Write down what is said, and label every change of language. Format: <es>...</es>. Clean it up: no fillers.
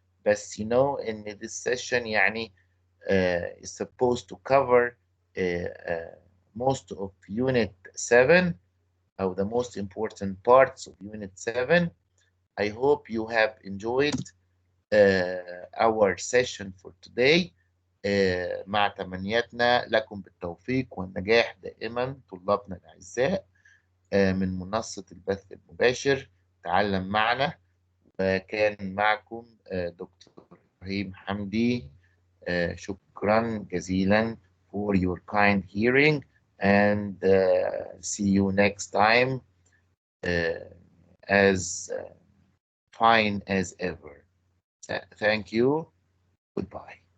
<en>بس in this session يعني is supposed to cover most of Unit 7 or the most important parts of Unit 7. I hope you have enjoyed our session for today.</en> <ar>مع تمنياتنا لكم بالتوفيق والنجاح دائما طلابنا الأعزاء من منصة البث المباشر تعلم معنا. وكان معكم دكتور إبراهيم حمدي. شكرا جزيلا</ar> <en>for your kind hearing, and see you next time as fine as ever. Thank you. Goodbye.</en>